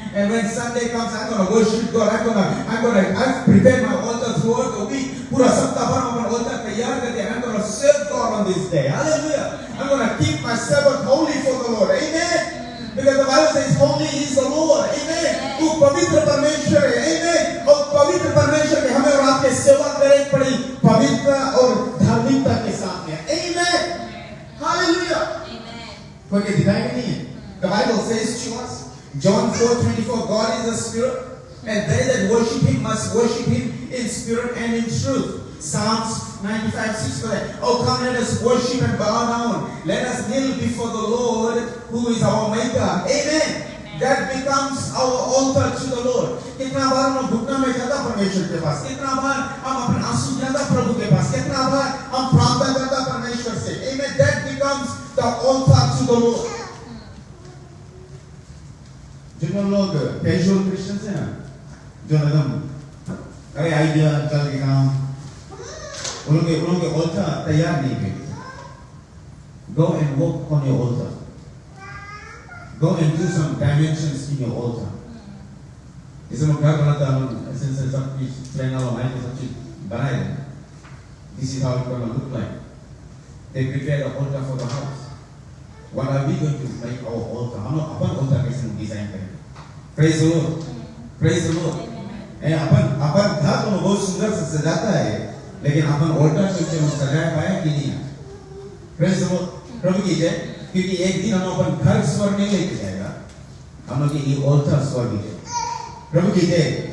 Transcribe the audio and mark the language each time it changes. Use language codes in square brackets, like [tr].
[en] And when Sunday comes, I'm going to worship God. I've prepared my altar throughout the week. [hi] पूरा सप्ताह भर हम अपना altar तैयार करते हैं. [en] I'm going to serve God on this day. Hallelujah. I'm going to keep my Sabbath holy for the Lord. Amen. Because the Bible says holy is the Lord. [hi] Amen. वो पवित्र परमेश्वर है. Amen. और पवित्र परमेश्वर के हमें और आपके सेवा करनी पड़ी पवित्र और धार्मिकता के साथ में. [en] Amen. Hallelujah. Amen. [hi] कोई के दिखाएगा नहीं है. [en] The Bible says to us, John 4:24, God is a spirit, and they that worship Him must worship Him in spirit and in truth. Psalms 95:6. Oh, come, let us worship and bow down. Let us kneel before the Lord, who is our Maker. Amen. That becomes our altar to the Lord. [hi] कितना बार हम घुटना में जाता परमेश्वर के पास, कितना बार हम अपने आंसू जाता प्रभु के पास, कितना बार हम प्रार्थना करता परमेश्वर से. [en] Amen. That becomes the altar to the Lord. [hi] जो लोग कैजुअल क्रिश्चियंस हैं ना, जो एकदम अरे आइडिया चल के काम, उनके altar तैयार नहीं है. [en] Go and work on your altar. Go and do some dimensions in your altar. [hi] इसे लोग क्या बनाता है, ऐसे सब चीज प्लान वाला है, सब चीज बनाए हैं. [en] This is how it's going to look like. They prepare the altar for the house. What are we going to make our altar? [hi] हम लोग अपन altar कैसे डिजाइन करेंगे? [en] Praise the Lord. Praise the Lord. [hi] अपन घर तो बहुत सुंदर से सजाता है, लेकिन अपन altar से हम सजाया पाया कि नहीं? [en] Praise the Lord. [hi] प्रभु की जय. क्योंकि एक दिन हम अपन घर स्वर्ग नहीं लेके जाएगा, हम लोग ये altar स्वर्ग ही है. प्रभु की जय.